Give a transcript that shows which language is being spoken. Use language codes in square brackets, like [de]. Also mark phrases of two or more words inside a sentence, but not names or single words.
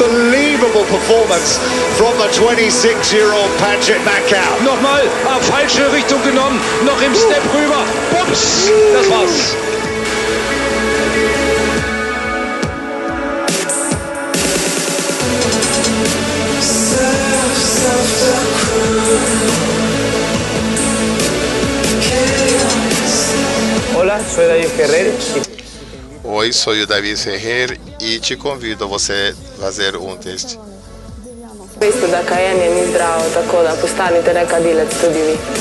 [en] Unbelievable performance from the 26-year-old Patrick Mako. [de] Nochmal, falsche Richtung genommen, noch im Step rüber. Pups, das war's. [es] Hola, soy David Ferrer. [pt] Oi, sou o David Ferrer e te convido a você fazer um teste. [sl] Veste da kajenje ni zdravo, tako da postanite nekadilec tudi vi.